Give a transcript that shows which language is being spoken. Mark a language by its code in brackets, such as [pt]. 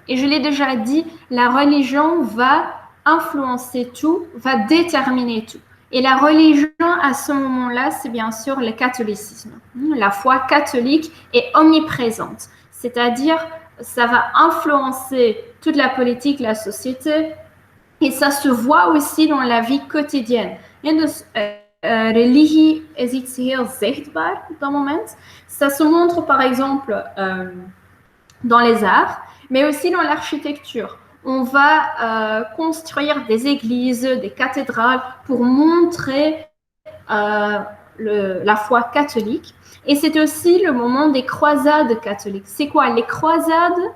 [fr] Et je l'ai déjà dit, la religion va influencer tout, va déterminer tout. Et la religion, à ce moment-là, c'est bien sûr le catholicisme. La foi catholique est omniprésente, c'est-à-dire ça va influencer toute la politique, la société, et ça se voit aussi dans la vie quotidienne. [nl] En dus religie is iets heel zichtbaar op dat moment. [fr] Ça se montre par exemple dans les arts, mais aussi dans l'architecture. On va construire des églises, des cathédrales pour montrer la foi catholique. Et c'est aussi le moment des croisades catholiques. C'est quoi les croisades?